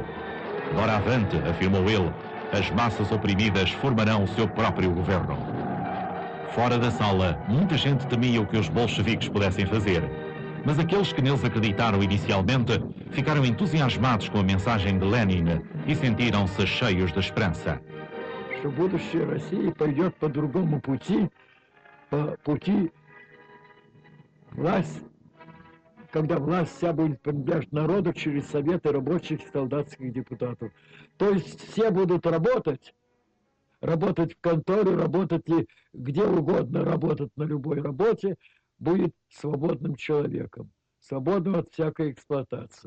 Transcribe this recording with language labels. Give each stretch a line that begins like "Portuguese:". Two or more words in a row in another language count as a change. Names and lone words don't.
Portuguese: Doravante, afirmou ele, as massas oprimidas formarão o seu próprio governo. Fora da sala, muita gente temia o que os bolcheviques pudessem fazer, mas aqueles que neles acreditaram inicialmente ficaram entusiasmados com a mensagem de Lenin e sentiram-se cheios de esperança.
Russian: Что будущее России пойдет по другому пути, по пути власть, когда власть вся будет принадлежать народу через советы рабочих и солдатских депутатов. То есть все будут работать в конторе, работать и где угодно, работать на любой работе, будет свободным человеком, свободным от всякой эксплуатации.